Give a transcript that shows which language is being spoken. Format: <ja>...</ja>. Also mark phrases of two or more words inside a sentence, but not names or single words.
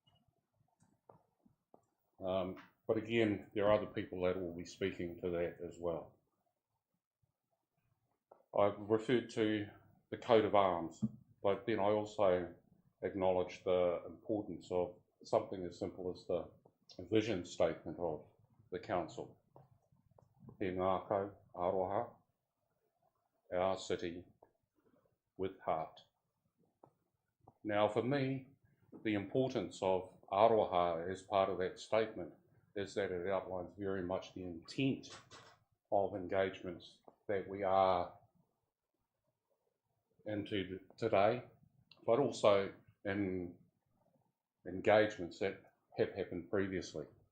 <en>But again, there are other people that will be speaking to that as well. I've referred to the coat of arms, but then I also acknowledge the importance of something as simple as the vision statement of the council.</en> <mi>He ngākau aroha,</mi> <en>our city with heart. Now for me, the importance of aroha as part of that statement is that it outlines very much the intent of engagements that we are into today, but also in engagements that have happened previously.</en>